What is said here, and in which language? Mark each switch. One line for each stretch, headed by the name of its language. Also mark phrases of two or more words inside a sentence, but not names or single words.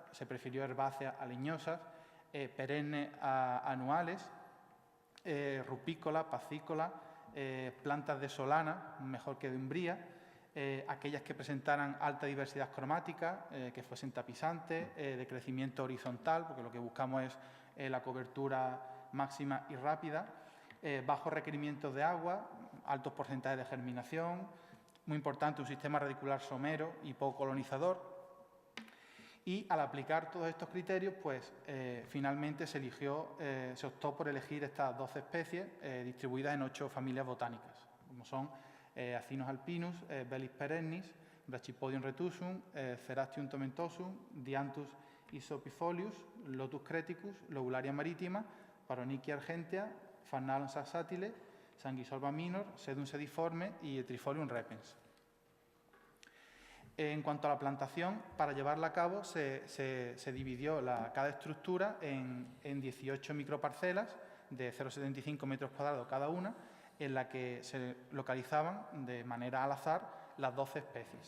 Spanish: Se prefirió herbáceas a leñosas, perennes a anuales, rupícolas, pasícolas, plantas de solana, mejor que de umbría, aquellas que presentaran alta diversidad cromática, que fuesen tapizantes, de crecimiento horizontal, porque lo que buscamos es la cobertura máxima y rápida, bajos requerimientos de agua, altos porcentajes de germinación, muy importante un sistema radicular somero y poco colonizador. Y al aplicar todos estos criterios, pues finalmente se optó por elegir estas 12 especies distribuidas en 8 familias botánicas, como son Acinus alpinus, Bellis perennis, Brachypodium retusum, Cerastium tomentosum, Dianthus isopifolius, Lotus creticus, Lobularia maritima, Paronychia argentea, Pharnalon saxatile, Sanguisolva minor, Sedum sediforme y Trifolium repens. En cuanto a la plantación, para llevarla a cabo se dividió cada estructura en 18 microparcelas de 0,75 metros cuadrados cada una, en la que se localizaban de manera al azar las 12 especies.